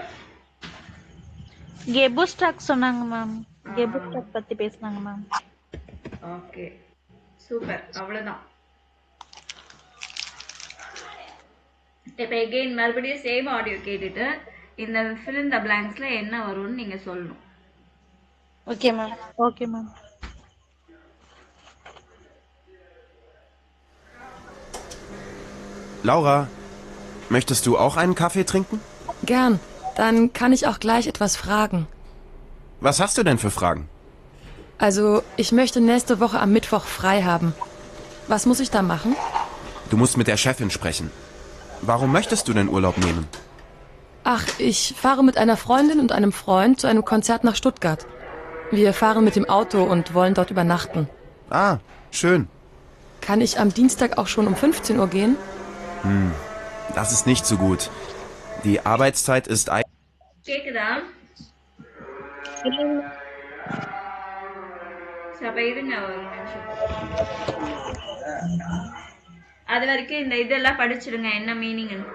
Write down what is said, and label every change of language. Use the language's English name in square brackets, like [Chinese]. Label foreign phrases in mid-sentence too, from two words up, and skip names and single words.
[Tamil] கெபுஸ்டாக் சொன்னாங்க மேம். கெபுஸ்டாக் பத்தி பேசினாங்க மேம். [English] okay super, [Tamil] அவ்வளோதான். இப்போ எகெயின் மறுபடியும் [English] same audio [Tamil] கேட்டுட்டு இந்த [English] fill in the blanks [Tamil] ல என்ன வரும்னு நீங்க சொல்லணும். [English] okay ma'am. okay ma'am. [German] Laura, möchtest du auch einen Kaffee trinken? Gern. Dann kann ich auch gleich etwas fragen. Was hast du denn für Fragen? Also, ich möchte nächste Woche am Mittwoch frei haben. Was muss ich da machen? Du musst mit der Chefin sprechen. Warum möchtest du denn Urlaub nehmen? Ach, ich fahre mit einer Freundin und einem Freund zu einem Konzert nach Stuttgart. Wir fahren mit dem Auto und wollen dort übernachten. Ah, schön. Kann ich am Dienstag auch schon um 15 Uhr gehen? Das ist nicht so gut. Die Arbeitszeit ist [Tamil] கேக்குதா? அப்ப இருங்க ஒரு நிமிஷம். அது வரைக்கும் இந்த இதெல்லாம் படிச்சிடுங்க என்ன மீனிங்.